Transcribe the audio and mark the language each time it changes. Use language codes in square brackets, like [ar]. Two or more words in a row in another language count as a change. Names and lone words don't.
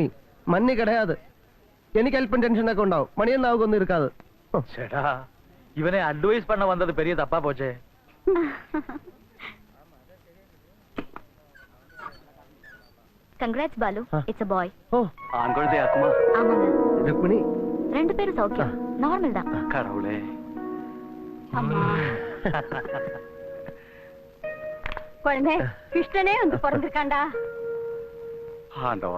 [ml] മഞ്ഞ് കിടയാത്. എനിക്ക് അല്പം ടെൻഷനൊക്കെ ഉണ്ടാവും. മണിയെന്നാവുകൊന്നും ഇരിക്കാതെ. [ta] சேட்டா, இவனை அட்வைஸ் பண்ண வந்தது பெரிய தப்பா போச்சே. [en] Congrats Balu, it's a boy. ഓ, [ta] ஆண்குழந்தையாக்குமா? ஆமாங்க. ருக்மிணி, 2 பேரும் சௌக்கியம், நார்மல் தான். கடவுளே. அம்மா. குழந்தை, கிருஷ்ணனே வந்து பிறந்திருக்காண்டா. ആണ്ടവാ.